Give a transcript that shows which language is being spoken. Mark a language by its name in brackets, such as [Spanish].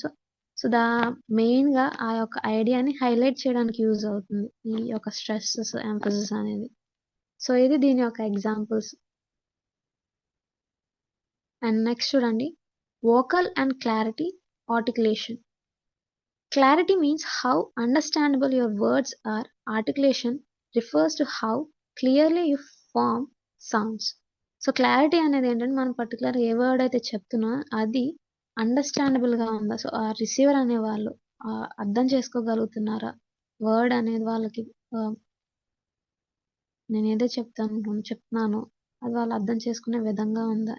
[Telugu] So so main గా ఆ యొక్క ఐడియాని హైలైట్ చేయడానికి యూజ్ అవుతుంది ఈ యొక్క స్ట్రెస్ ఎంఫసిస్ అనేది. సో ఇది దీని యొక్క ఎగ్జాంపుల్స్. [English] and next [Telugu] చూడండి, [English] Vocal and clarity, articulation. Clarity means how understandable your words are. Articulation refers to how clearly you form sounds. [Telugu] So clarity అనేది ఏంటంటే మనం పర్టికులర్ ఏ వర్డ్ అయితే చెప్తున్నా అది అండర్స్టాండబుల్ గా ఉందా, సో ఆ రిసీవర్ అనే వాళ్ళు అర్థం చేసుకోగలుగుతున్నారా, వర్డ్ అనేది వాళ్ళకి నేను ఏదో చెప్తున్నానో అది వాళ్ళు అర్థం చేసుకునే విధంగా ఉందా.